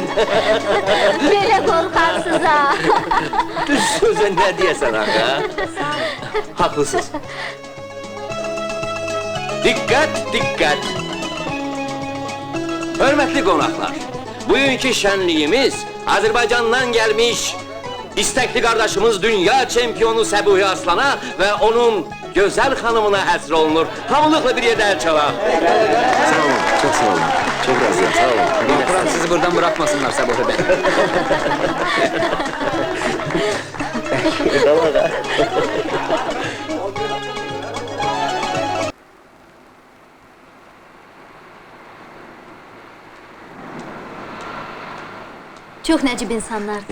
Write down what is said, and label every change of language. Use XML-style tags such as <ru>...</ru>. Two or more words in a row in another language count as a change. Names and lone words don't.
<az>Belə qorxarsınız ha. Düz sözə nə deyəsən ha? Haklısınız.</az> <tr>Dikkat, dikkat!</tr> <az>Hörmətli qonaqlar, bugünkü şənliyimiz Azərbaycandan gəlmiş</az> <tr>istekli kardeşimiz</tr> <az>dünya çempionu Səbuhi Aslana</az> <tr>ve onun güzel hanımına</tr> <az>həsr olunur. Hamılıkla bir yerde el çalaq.</az> <tr>Sağ olun, çok sağ olun. Çok razıyım, sağ olun. Bırak sizi buradan bırakmasınlar Səbuhi bəy.</tr> <az>Çox nəcib insanlardır.</az>